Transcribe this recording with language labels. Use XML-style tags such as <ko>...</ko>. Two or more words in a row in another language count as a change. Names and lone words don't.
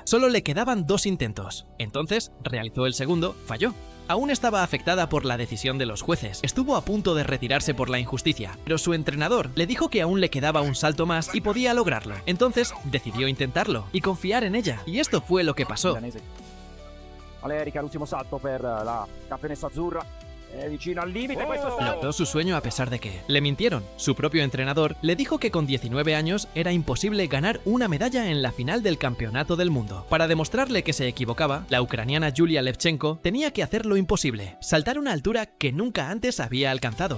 <es>Solo le quedaban 2 intentos. Entonces realizó el segundo, falló. Aún estaba afectada por la decisión de los jueces. Estuvo a punto de retirarse por la injusticia, pero su entrenador le dijo que aún le quedaba un salto más y podía lograrlo. Entonces decidió intentarlo y confiar en ella. Y esto fue lo que pasó.</es> <it>Alerica, l'ultimo salto per la campionessa azzurra. Vicino al</it> <es>límite. Logró su sueño a pesar de que le mintieron. Su propio entrenador le dijo que con 19 años era imposible ganar una medalla en la final del campeonato del mundo. Para demostrarle que se equivocaba, la ucraniana Yulia Levchenko tenía que hacer lo imposible, saltar una altura que nunca antes había alcanzado.</es>